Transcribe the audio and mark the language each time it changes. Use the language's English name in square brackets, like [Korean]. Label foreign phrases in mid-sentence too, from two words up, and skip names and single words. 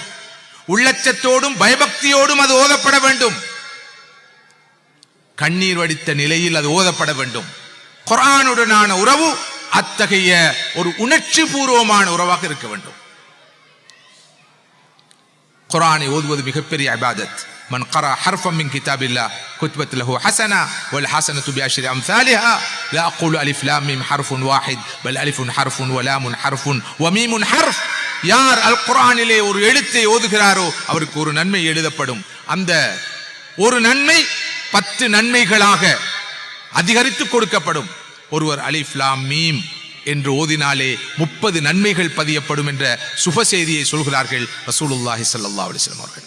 [Tamil] உள்ளச்சத்தோடும் பயபக்தியோடும் அது ஓதப்பட வேண்டும். கண்ணீர் வடித்த நிலையில் அது ஓதப்பட வேண்டும். குர்ஆனுடனான உறவு அத்தகைய ஒரு உணர்ச்சி பூர்வமான உறவாக இருக்க வேண்டும். குர்ஆனை ஓதுவது மிகப்பெரிய இபாதத். [Arabic] من قرأ حرفا من كتاب الله كتبت له حسنة والحسنة بعشر أمثالها لا أقول ألف لام ميم حرف واحد بل ألف حرف ولام حرف وميم حرف. [Tamil] யார் அல் குர்ஆனிலே ஒரு எழுத்தை ஓதுகிறாரோ அவருக்கு ஒரு நன்மை எழுதப்படும். அந்த ஒரு நன்மை 10 நன்மைகளாக அதிகரித்து கொடுக்கப்படும். ஒருவர் [Arabic] ألف لام ميم [Tamil] என்று ஓதினாலே 30 நன்மைகள் பதியப்படும் என்ற சுப செய்தியை சொல்கிறார்கள் [Arabic] رسول الله صلى الله عليه وسلم [Tamil] அவர்கள்.